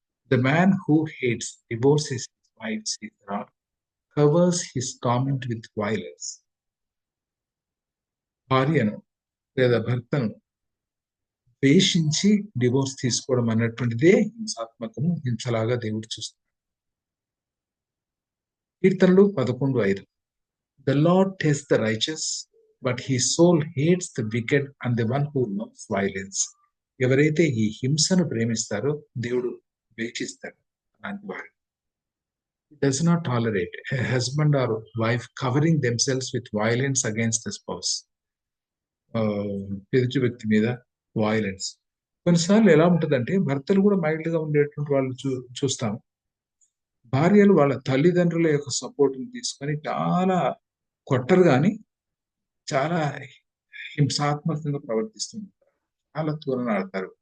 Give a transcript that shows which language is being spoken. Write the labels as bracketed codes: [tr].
[en] The man who hates divorces his wife covers his comment with violence. [te] భార్యను లేదా భర్తను ద్వేషించి divorce తీసుకోవడం అన్నటువంటిదే హింసాత్మకము, హింసలాగా దేవుడు చూస్తాడు. కీర్తనలు 11:5. [en] The Lord tests the righteous, but his soul hates the wicked and the one who loves violence. [te] ఎవరైతే ఈ హింసను ప్రేమిస్తారో దేవుడు ద్వేషిస్తాడు అలాంటి వారు. [en] Does not tolerate a husband or wife covering themselves with violence against the spouse. [te] ఎదుటి వ్యక్తి మీద violence. కొన్నిసార్లు ఎలా ఉంటుందంటే భర్తలు కూడా మైల్డ్ గా ఉండేటువంటి వాళ్ళు చూస్తాం. భార్యలు వాళ్ళ తల్లిదండ్రుల యొక్క సపోర్ట్ తీసుకొని చాలా కొట్టరు, కానీ చాలా హింసాత్మకంగా ప్రవర్తిస్తుంటారు, చాలా తూలనాడతారు.